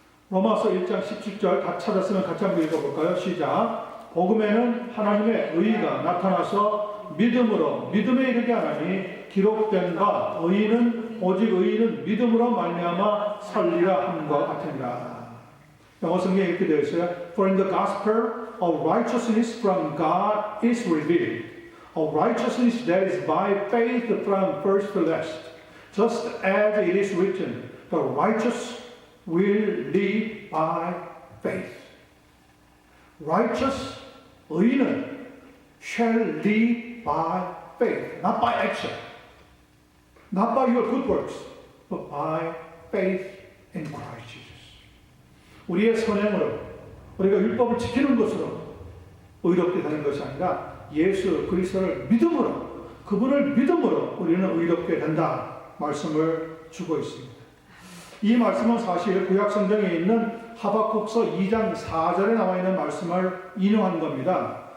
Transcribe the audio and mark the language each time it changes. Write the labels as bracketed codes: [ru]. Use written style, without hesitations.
[ko] 로마서 1장 17절 다 찾았으면 같이 한번 읽어볼까요? 시작. 복음에는 하나님의 의가 나타나서 믿음에 이르게 하나니 기록된 바 오직 의인은 믿음으로 말미암아 살리라 함과 같으니라. 영어 성경에 이렇게 되어 있어요. [en] For in the gospel of righteousness from God is revealed, a righteousness that is by faith from first to last, just as it is written, the righteous will live by faith. Righteous, [ko] 의인은 [en] shall live by faith, not by action, not by your good works, but by faith in Christ Jesus. [ko] 우리의 선행으로 우리가 율법을 지키는 것으로 의롭게 되는 것이 아니라 예수 그리스도를 믿음으로, 그분을 믿음으로 우리는 의롭게 된다 말씀을 주고 있습니다. 이 말씀은 사실 구약 성경에 있는 하박국서 2장 4절에 나와 있는 말씀을 인용한 겁니다.